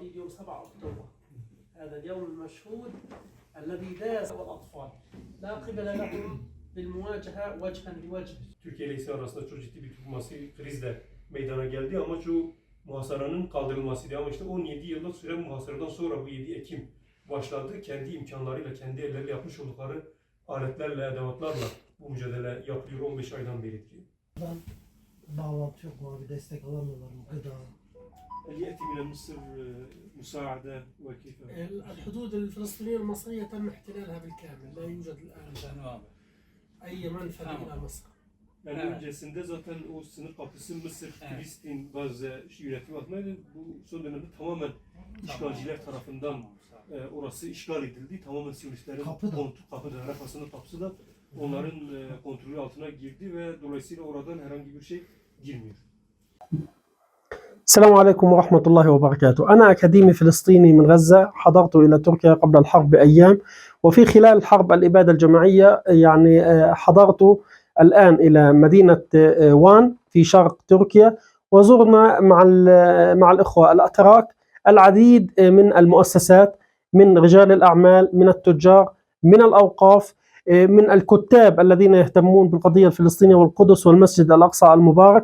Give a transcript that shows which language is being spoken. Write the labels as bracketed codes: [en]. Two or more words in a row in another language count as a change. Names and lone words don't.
[ar] 7 أكتوبر. هذا اليوم المشهود الذي داس الأطفال لا قبل لهم بالمواجهة وجها لوجه. [tr] Türkiye ile İsrail arasında çok ciddi bir diplomasi krizle meydana geldi. Amaç o muhasaranın kaldırılmasıydı. Ama işte 17 yıllık süren muhasaradan sonra bu 7 Ekim başladı. Kendi imkanlarıyla, kendi elleriyle yapmış oldukları aletlerle, edevatlarla bu mücadele yapılıyor 15 aydan beri diyor. Bağlantı yok mu abi? Destek alamıyorlar mı? Gıda. [ar] هل يأتي من مصر مساعدة وكيف؟ الحدود الفلسطينية المصرية تم احتلالها بالكامل، لا يوجد الآن أي منفذ إلى مصر. [tr] Yani öncesinde zaten o sınır kapısı Mısır, Filistin, Gazze yönetimi altındaydı. Bu son dönemde tamamen işgalciler tarafından orası işgal edildi. Tamamen Siyonistlerin kapıda, Rafah'ın kapısı da onların kontrolü altına girdi ve dolayısıyla oradan herhangi bir şey girmiyor. [ar] السلام عليكم ورحمة الله وبركاته. أنا أكاديمي فلسطيني من غزة، حضرت إلى تركيا قبل الحرب بأيام، وفي خلال حرب الإبادة الجماعية يعني حضرت الآن إلى مدينة وان في شرق تركيا، وزرنا مع الإخوة الأتراك العديد من المؤسسات، من رجال الأعمال، من التجار، من الأوقاف، من الكتاب الذين يهتمون بالقضية الفلسطينية والقدس والمسجد الأقصى المبارك.